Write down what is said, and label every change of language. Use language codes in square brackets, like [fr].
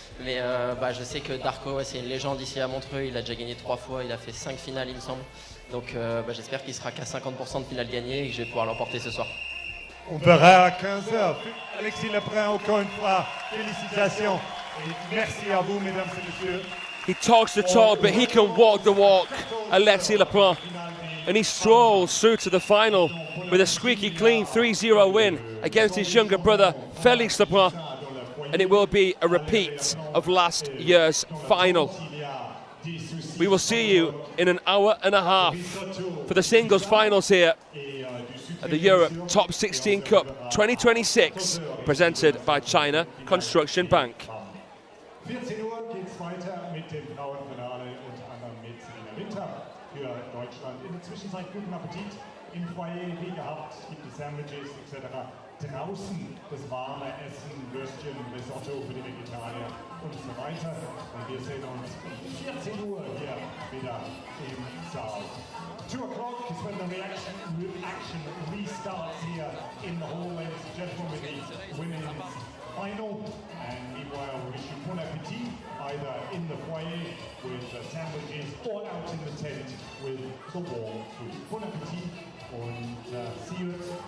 [fr] Mais je sais que Darko c'est une légende ici à Montreux, il a déjà gagné 3 fois, il a fait 5 finales il me semble. Donc j'espère qu'il sera qu'à 50% de finale gagnée et que je vais pouvoir l'emporter ce soir. On verra à 15h. Alexis Lebrun, encore une fois, félicitations. Et merci à vous, mesdames et messieurs. [en] He talks the talk, but he can walk the walk, Alexis Lebrun. And he strolls through to the final with a squeaky clean 3-0 win against his younger brother, Felix Lebrun. And it will be a repeat of last year's final. We will see you in an hour and a half for the singles finals here at the Europe Top 16 Cup 2026, presented by China Construction Bank. [de] 14 Uhr geht es weiter mit dem Frauenfinale, unter anderem mit Selina Winter für Deutschland. In der Zwischenzeit guten Appetit im Foyer, wie gehabt, gibt es Sandwiches etc. Draußen das warme Essen, Würstchen, Risotto für die Vegetarier und so weiter. Und wir sehen uns um 14 Uhr hier wieder im Saal. [en] 2 o'clock is when the action restarts here in the hall, ladies and gentlemen, with the women's final. And meanwhile, we wish you bon appetit, either in the foyer with sandwiches or out in the tent with the warm food. Bon appetit and see you at